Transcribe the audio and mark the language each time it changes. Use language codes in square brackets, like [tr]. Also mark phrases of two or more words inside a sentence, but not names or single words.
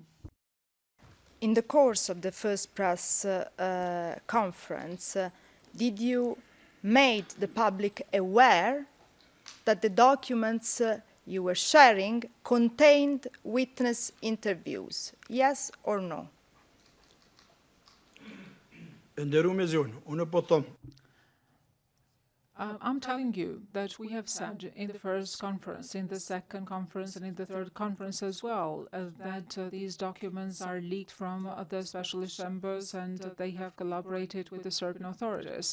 [en] In the course of the first press conference, did you make the public aware that the documents you were sharing contained witness interviews? Yes or no? [sq] Nderuar zonë, unë po them, [en] I'm telling you that we have said in the first conference, in the second conference, and in the third conference as well, that these documents are leaked from the specialist chambers and they have collaborated with the Serbian authorities.